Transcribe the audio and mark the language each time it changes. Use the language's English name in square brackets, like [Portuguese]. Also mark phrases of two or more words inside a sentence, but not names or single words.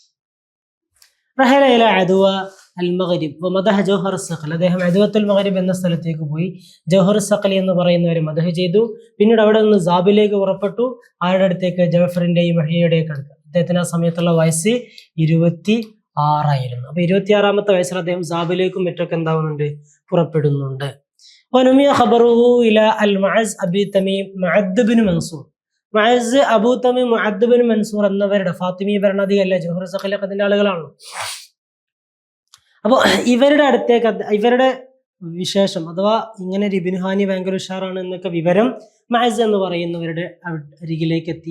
[Arabic] رحل إلى عدوة المغرب ومدح جوهر الصقلي, [Malayalam] അദ്ദേഹം അദ്വത്തുൽ മഗ്രിബ് എന്ന സ്ഥലത്തേക്ക് പോയി ജൗഹർ സഖലി എന്ന് പറയുന്നവരെ മദഹ് ചെയ്തു. പിന്നീട് അവിടെ നിന്ന് സാബിലേക്ക് പുറപ്പെട്ടു. ആരുടെ അടുത്തേക്ക്? ജഅഫറിന്റെയും മഹിയയുടെയും അടുത്ത്. അദ്ദേഹത്തിന് ആ സമയത്തുള്ള വയസ്സ് 26 അപ്പൊ 26ാമത്തെ വയസ്സിൽ അദ്ദേഹം സാബിലേക്കും മറ്റൊക്കെ എന്താവുന്നുണ്ട്? പുറപ്പെടുന്നുണ്ട്. [Arabic] ونمي خبره إلى المعز أبي تميم معد بن منصور. [Malayalam] മഅസ് അബൂ തമീം മുഅദ് ബിൻ മൻസൂർ എന്നവരുടെ ഫാത്തിമി ഭരണാധികാരിയല്ല, ജൗഹർ സഖലൊക്കെ അതിന്റെ ആളുകളാണല്ലോ. അപ്പോൾ ഇവരുടെ അടുത്തേക്ക് ഇവരുടെ വിശേഷം, അഥവാ ഇങ്ങനെ ഇബ്നു ഹാനി ഭയങ്കര ഉഷാറാണ് എന്നൊക്കെ വിവരം മഅസ് എന്ന് പറയുന്നവരുടെ അരികിലേക്ക് എത്തി.